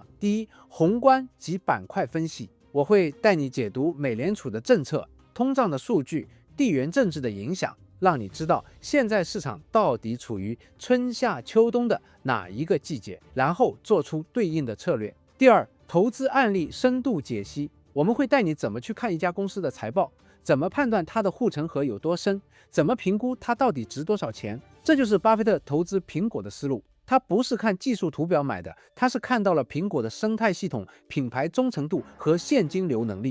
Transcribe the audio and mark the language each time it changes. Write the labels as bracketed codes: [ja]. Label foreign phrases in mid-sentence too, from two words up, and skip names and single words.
[zh] 第一，宏觀及板塊分析，我會帶你解讀美聯儲的政策、通脹的數據、地緣政治的影響，讓你知道現在市場到底處於春夏秋冬的哪一個季節，然後做出對應的策略。第二，投資案例深度解析，我們會帶你怎麼去看一家公司的財報，怎麼判斷它的護城河有多深，怎麼評估它到底值多少錢。這就是巴菲特投資蘋果的思路。他不是看技術圖表買的，他是看到了蘋果的生態系統、品牌忠誠度和現金流能力。